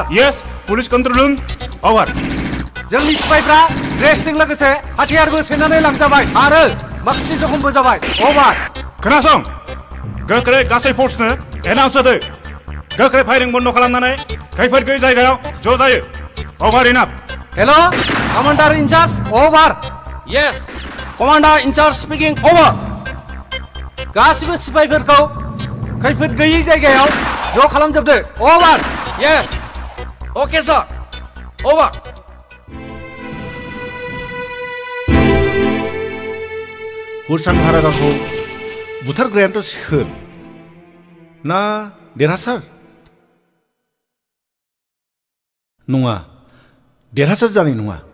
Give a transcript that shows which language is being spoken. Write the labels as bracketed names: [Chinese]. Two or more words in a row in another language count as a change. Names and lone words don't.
[English] Yes police control room over [Bodo] जोंनि सिपाइफ्रा ड्रेसजों लोगोसे हाथियारबो सेनानै लांजाबाय आरो माखासे जखमबो जाबाय ओवर खोनासं गोख्रै गासै फोर्सनो एनाउन्स होदो गोख्रै फायरिं बन्द खालामनानै खैफोद गैयै जायगायाव ज' जायो ओवर इनाफ [English] Hello commander in-charge over Yes commander in-charge speaking over [Bodo] गासिबो सिपाइफोरखौ खैफोद गैयै जायगायाव ज' खालामजोबदो ओवर [English] Yes OK sir over [Bodo] हुरसां हारागाखौ बुथारग्रायानोथ' सोर ना देरहासार नङा देरहासार जानाय नङा